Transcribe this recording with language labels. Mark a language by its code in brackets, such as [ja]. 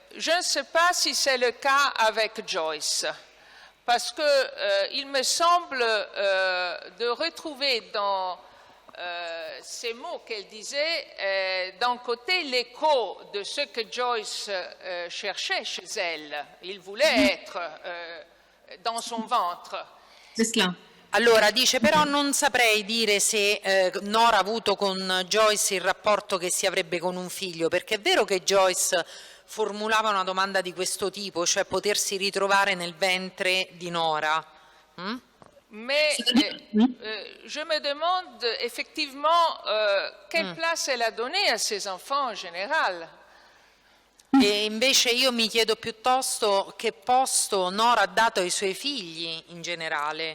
[fr] Je ne sais pas si c'est le cas avec Joyce, parce que il me semble de retrouver dans ces mots qu'elle disait, d'un côté l'écho de ce que Joyce cherchait chez elle. Il voulait être dans son ventre. [it] Allora dice, però non saprei dire se Nora ha avuto con Joyce il rapporto che si avrebbe con un figlio, perché è vero che Joyce formulava una domanda di questo tipo, cioè potersi ritrovare nel ventre di Nora. [fr] Mais je me demande effectivement quelle place elle a donnée à ses enfants en général. [it] E invece io mi chiedo piuttosto che posto Nora ha dato ai suoi figli in generale.